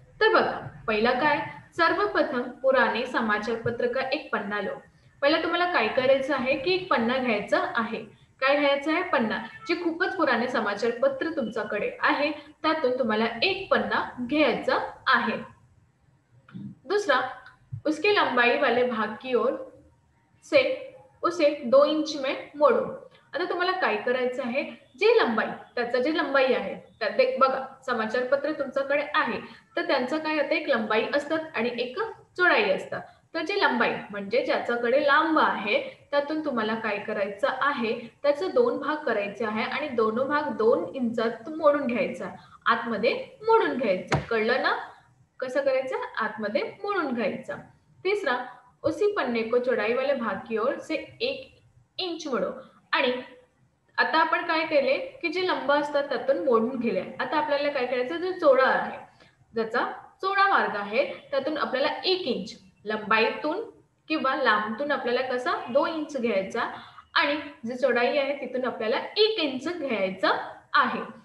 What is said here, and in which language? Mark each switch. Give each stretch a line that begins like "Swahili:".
Marathi: तर बघा, पहिला काय?
Hindi: सर्वप्रथम पुराणे समाचारपत्र का एक पन्ना लो.
Marathi: पहिला तुम्हाला काय करायचं आहे की एक पन्ना घ्यायचा आहे. काय घ्यायचं आहे? पन्ना. जे खूपच पुराणे समाचारपत्र तुमच्याकडे आहे त्यातून तुम्हाला एक पन्ना घ्यायचा आहे.
Hindi: दूसरा, उसके लंबाई वाले भाग की ओर से उसे 2 इंच में मोडो.
Marathi: आता तुम्हाला काय करायचं आहे? जे लंबाई आहे त्यात एक बघा समाचारपत्र तुमच्याकडे आहे तर त्यांचं काय होतं, एक लंबाई असतात आणि एक चौडाई असतं. तर जे लंबाई म्हणजे ज्याच्याकडे लांब आहे त्यातून तुम्हाला काय करायचं आहे, त्याचे 2 भाग करायचे आहे आणि दोन्ही भाग 2 इंचात मोडून घ्यायचा. आतमध्ये मोडून घ्यायचं. कळलं ना? कसं करायचं? आतमध्ये मोडून घ्यायचं.
Hindi: तिसरा, उसी पन्ने को चौड़ाई वाले भाग की ओर से 1 इंच मोडो.
Marathi: आणि आता आपण काय केले की जे लंब असतात त्यातून मोडून गेले. आता आपल्याला काय करायचं, जो चौडा आहे ज्याचा चौडा मार्ग आहे त्यातून आपल्याला 1 इंच लंबाईतून किंवा लांबतून आपल्याला कसा 2 इंच घ्यायचा आणि जी चौडाई आहे तिथून आपल्याला 1 इंच घ्यायचं आहे.